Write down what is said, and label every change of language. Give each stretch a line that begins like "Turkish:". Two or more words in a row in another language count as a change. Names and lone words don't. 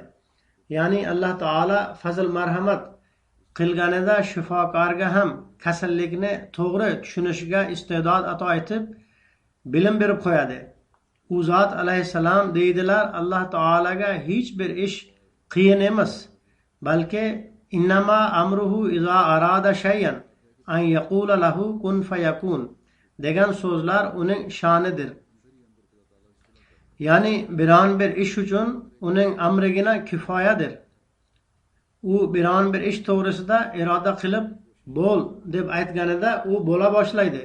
Uzbek: Ya'ni Alloh taolo fazl marhamat qilganida shifokorga ham kasallikni to'g'ri tushunishiga iste'dod ato etib, bilim berib qo'yadi. U zot alayhissalom deydilar, Alloh taolaga hech bir ish qiyin emas, balki
Arabic: إنما أمره إذا أراد شيئا أن يقول له كن فيكون
Uzbek: degan so'zlar uning sha'nidir. Ya'ni biron bir ish uchun uning amrigina kifoyadir. U biron bir ish to'g'risida iroda qilib bo'l deb aytganida u bo'la boshlaydi.